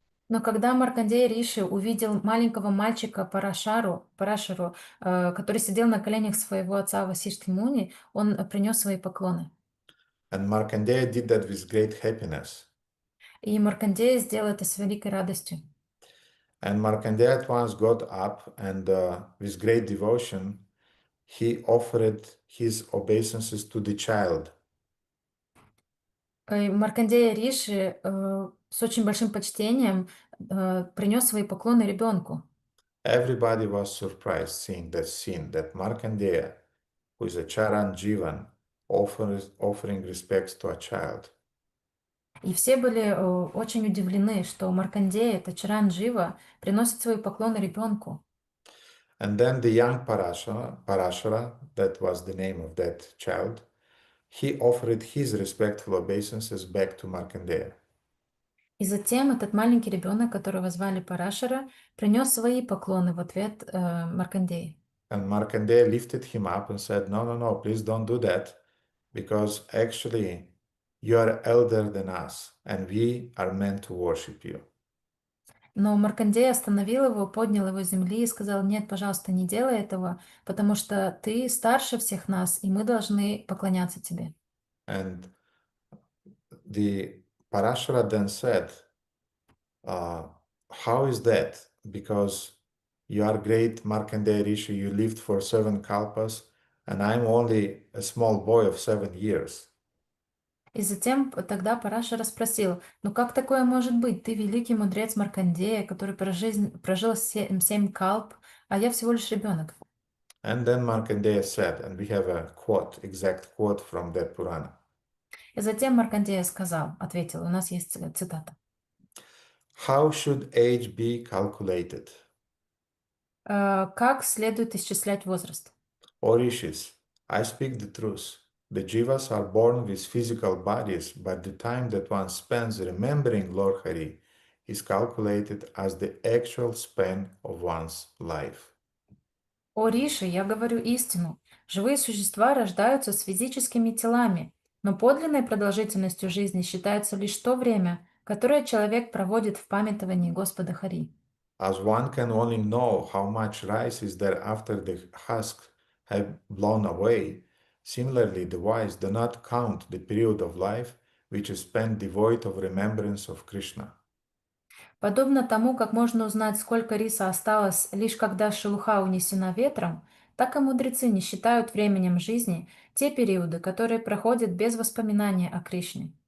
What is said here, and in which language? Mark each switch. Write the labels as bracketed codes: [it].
[ru] Но когда Маркандея Риши увидел маленького мальчика Парашару, который сидел на коленях своего отца Васиштхи Муни, он принес свои поклоны. [en] And Markandeya did that with great happiness. [ru] И Маркандея сделал это с великой радостью. [en] And Markandeya at once got up and with great devotion, he offered his obeisances to the child. [ru] И Маркандея Риши с очень большим почтением принес свои поклоны ребенку. [en] Everybody was surprised seeing that scene, that Markandeya, who is a Charan Jivan, offering respects to a child. [ru] И все были очень удивлены, что Маркандея, это Чаранджива, приносит свои поклоны ребенку. [en] And then the young Parashara, that was the name of that child, he offered his respectful obeisances back to Markandeya. [ru] И затем этот маленький ребенок, которого звали Парашара, принес свои поклоны в ответ Маркандее. [en] And Markandeya lifted him up and said, no, please don't do that, because actually you are elder than us, and we are meant to worship you. [ru] Но Маркандея остановил его, поднял его с земли и сказал: нет, пожалуйста, не делай этого, потому что ты старше всех нас, и мы должны поклоняться тебе. [en] And the Parashara then said, how is that? Because you are great Markandeya Rishi, you lived for 7 kalpas, and I'm only a small boy of 7 years. [ru] И затем тогда Парашара спросил: ну как такое может быть? Ты великий мудрец Маркандея, который прожил 7 калп, а я всего лишь ребенок. [en] And then Markandeya said, and we have a quote, exact quote from that Purana. [ru] И затем Маркандея ответил, у нас есть цитата. [en] How should age be calculated? [ru] Как следует исчислять возраст? [en] O Rishis, I speak the truth. The jivas are born with physical bodies, but the time that one spends remembering Lord Hari is calculated as the actual span of one's life. [ru] О Риши, я говорю истину. Живые существа рождаются с физическими телами, но подлинной продолжительностью жизни считается лишь то время, которое человек проводит в памятовании Господа Хари. [en] As one can only know how much rice is there after the husks have blown away, similarly the wise do not count the period of life which is spent devoid of remembrance of Krishna. [ru] Подобно тому, как можно узнать, сколько риса осталось, лишь когда шелуха унесена ветром, так и мудрецы не считают временем жизни те периоды, которые проходят без воспоминания о Кришне.